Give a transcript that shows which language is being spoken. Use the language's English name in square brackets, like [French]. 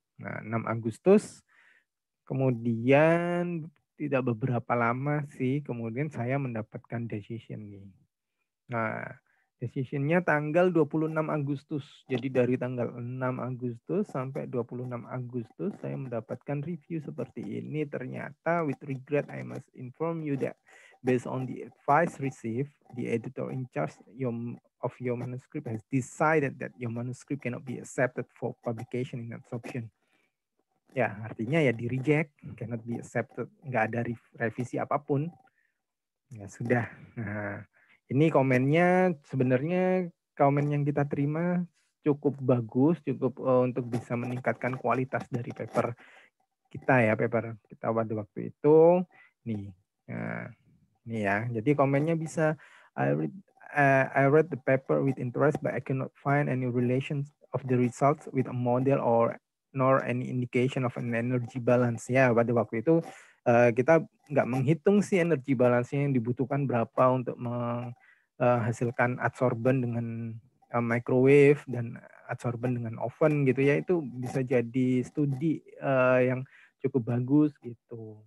[Indonesian] Nah, 6 Agustus. Kemudian tidak beberapa lama sih, kemudian saya mendapatkan decision nih. Nah, decisionnya tanggal 26 Agustus. Jadi dari tanggal 6 Agustus sampai 26 Agustus saya mendapatkan review seperti ini. [English] Ternyata with regret I must inform you that based on the advice received, the editor in charge of your manuscript has decided that your manuscript cannot be accepted for publication in adsorption. [Indonesian] Ya, artinya ya di reject, [English] cannot be accepted, [Indonesian] nggak ada revisi apapun. Ya sudah. Nah, ini komennya sebenarnya komen yang kita terima cukup bagus, cukup untuk bisa meningkatkan kualitas dari paper kita ya, paper kita pada waktu itu. Nih, nah, ini ya. Jadi komennya bisa [English] I read the paper with interest, but I cannot find any relations of the results with a model or nor any indication of an energy balance. [Indonesian] Ya, pada waktu itu kita nggak menghitung sih energy balance-nya yang dibutuhkan berapa untuk menghasilkan adsorben dengan microwave dan adsorben dengan oven gitu ya. Itu bisa jadi studi yang cukup bagus gitu.